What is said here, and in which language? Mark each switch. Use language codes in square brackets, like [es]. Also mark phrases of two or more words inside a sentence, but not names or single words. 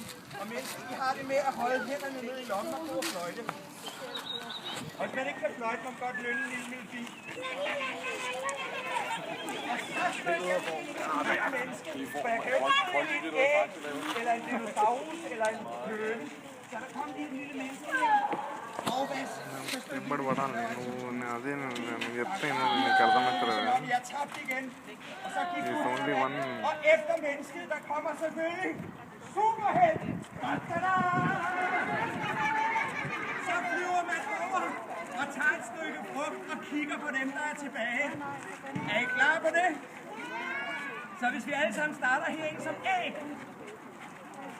[da] Og mennesken, de har det med at holde hænderne ned i lommen og gå og fløjte. Og hvis man ikke kan fløjte, man kan godt lønne en lille melodi. Og så støtter jeg lige en menneske. For jeg kan jo ikke få en æg, eller en dinosaurus, eller en høne. Så der kom lige en lille menneske her. [te] ఎంబడి పడాలి నువ్వు అదే నేను చెప్తాను నీకు అర్థమవుతుంది [da] Jeg tabte igen. Og så gik [en] It's only one. [da] Og efter mennesket, der kommer selvfølgelig superhelt. Så flyver man over og tager et stykke frugt og kigger på dem, der er tilbage. Er I klar på det? Så hvis vi alle sammen starter herinde som æg,